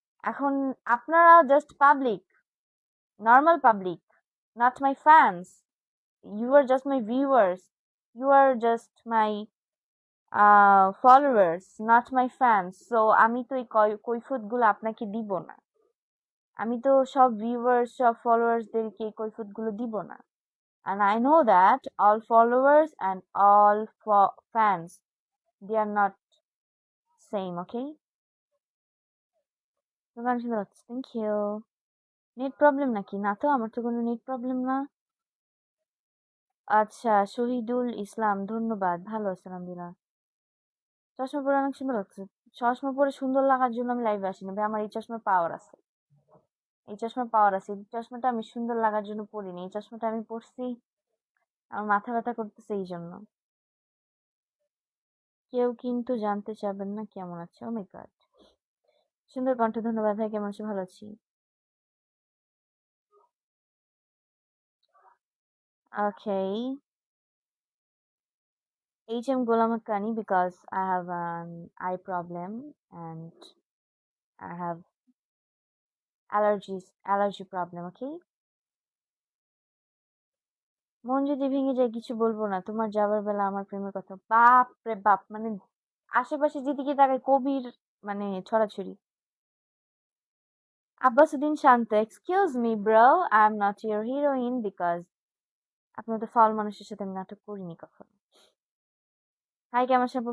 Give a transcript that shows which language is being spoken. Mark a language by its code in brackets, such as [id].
[bn] এখন আপনারা just public, normal public, [en] Not my fans. You are just my viewers, you are just my followers, not my fans. [bn] So আমি তো এই কৈফিয়ত গুলো আপনাকে দিব না। আমি তো সব ভিউয়ার্স, সব ফলোয়ার্সদেরকে এই কৈফিয়ত গুলো দিব না। [en] And I know that all followers and all fans, they are not same, okay? [bn] তোমার সুন্দর লাগছে, থ্যাংক ইউ। নেট প্রবলেম নাকি? না তো, আমার তো কোনো নেট প্রবলেম না। আচ্ছা, শহীদুল ইসলাম, ধন্যবাদ, ভালো আছেন? আলহামদুলিল্লাহ। চশমা পরে অনেক সুন্দর লাগছে। চশমা পরে সুন্দর লাগার জন্য আমি লাইভে আসি না ভাই, আমার এই চশমার পাওয়ার আছে। এই চশমার পাওয়ার আছে। এই চশমাটা আমি সুন্দর লাগার জন্য পরিনি, এই চশমাটা আমি পরছি আমার মাথা ব্যথা করতেছে এই জন্য। কেউ কিন্তু জানতে চাবেন না কেমন আছে। [en] oh my God, [bn] সুন্দর কণ্ঠ, ধন্যবাদ ভাই। কেমন আছি? ভালো আছি। Okay. [en] HM Ghulam Haqqani, because I have an eye problem and I have allergy problem, okay? [bn] মন যদি ভেঙে যায় কিছু বলবো না, তোমার যাবার বেলা আমার প্রেমের কথা, বাপ রে বাপ, মানে আশেপাশে যেদিকে তাকাই কবির মানে ছড়াছড়ি। আব্বাসুদ্দিন শান্ত, [en] excuse me bro, I am not your heroine [bn] because আপনার তো ফল মানুষের সাথে আমি নাটক করিনি কখনো। হাই, কেমন সব?